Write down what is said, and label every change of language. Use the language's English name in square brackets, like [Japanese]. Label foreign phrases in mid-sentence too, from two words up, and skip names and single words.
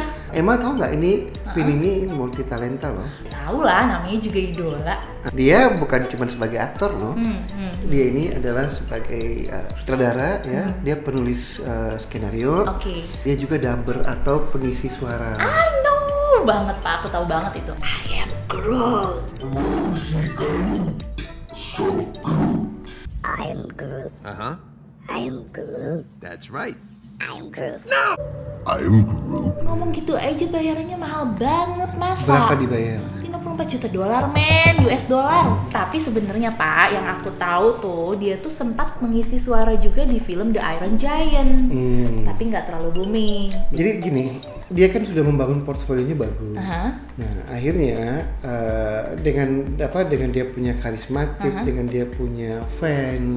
[Indonesian] Emang tahu nggak ini Vin ini multi talenta loh. Tahu lah, namanya juga idola. Dia bukan cuma sebagai aktor loh. Dia ini adalah sebagai sutradara ya. Dia penulis skenario. Oke. Dia juga dubber atau pengisi suara. [English] I know [Indonesian] banget Pak, aku tahu banget itu. [English] I am Groot. I am Groot. Uh-huh. I am Groot. That's right. I am Groot. [Indonesian] Ngomong gitu aja bayarannya mahal banget masa. Berapa dibayar? 54 juta dolar men, [English] US dollar. [Indonesian] Tapi sebenarnya Pak, yang aku tahu tuh dia tuh sempat mengisi suara juga di film The Iron Giant. Tapi nggak terlalu booming. Jadi gini, dia kan sudah membangun portfolionya bagus. Aha. Nah, akhirnya dengan dia punya karismatik, dengan dia punya fans,